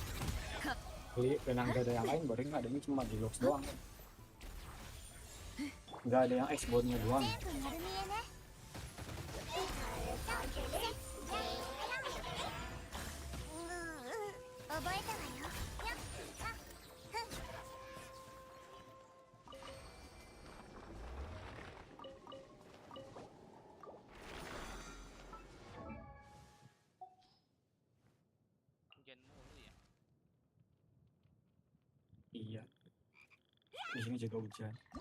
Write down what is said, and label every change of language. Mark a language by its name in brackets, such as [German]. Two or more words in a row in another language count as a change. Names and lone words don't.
[Indonesian] Beli dan nggak ada yang lain, baru adanya cuma deluxe doang kan. nggak ada yang export-nya doang. [Japanese] 全部丸見えね。覚えたわよ。よっあふん。 [Indonesian] Hujan mulu ya. Iya, di sini juga hujan.